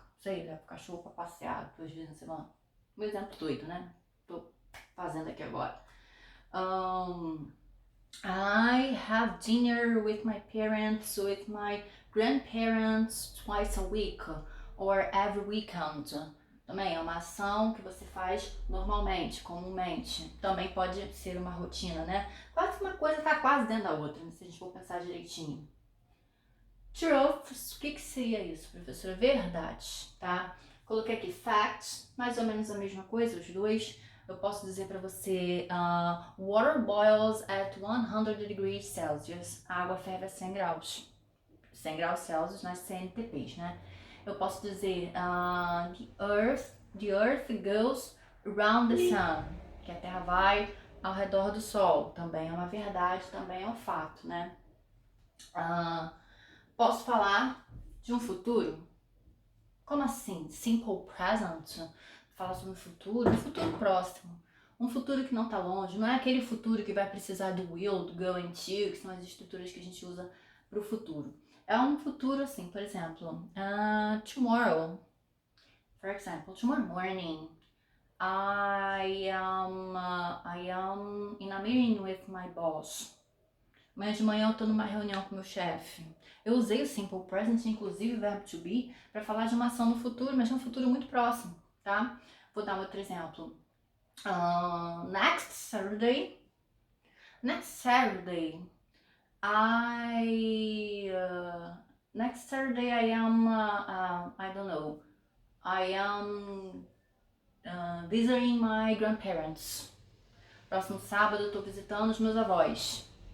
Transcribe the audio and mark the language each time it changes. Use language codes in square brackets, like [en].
[pt] Sei, levo o cachorro pra passear 2 vezes na semana. Um exemplo doido, né? Tô fazendo aqui agora. [en] I have dinner with my parents, with my grandparents twice a week or every weekend. [pt] Também é uma ação que você faz normalmente, comumente. Também pode ser uma rotina, né? Quase uma coisa tá quase dentro da outra, né? Se a gente for pensar direitinho. Truths, o que seria isso, professora? Verdade, tá? Coloquei aqui facts, mais ou menos a mesma coisa, os dois. Eu posso dizer para você, [en] water boils at 100 degrees Celsius. [pt] A água ferve a 100 graus. 100 graus Celsius nas CNTPs, né? Eu posso dizer, [en] the earth goes around the sun. [pt] Que a Terra vai ao redor do Sol. Também é uma verdade, também é um fato, né? Posso falar de um futuro? Como assim? Simple present? Falar sobre o futuro? Um futuro próximo. Um futuro que não está longe. Não é aquele futuro que vai precisar do will, do going to, que são as estruturas que a gente usa para o futuro. É um futuro assim, por exemplo, tomorrow. [en] For example, tomorrow morning, I am in a meeting with my boss. [pt] Amanhã de manhã eu tô numa reunião com meu chefe. Eu usei o simple present, inclusive o verbo to be, para falar de uma ação no futuro, mas num futuro muito próximo, tá? Vou dar um outro exemplo. [en] Next Saturday, next Saturday I am, I don't know, I am visiting my grandparents. [pt] Próximo sábado eu tô visitando os meus avós.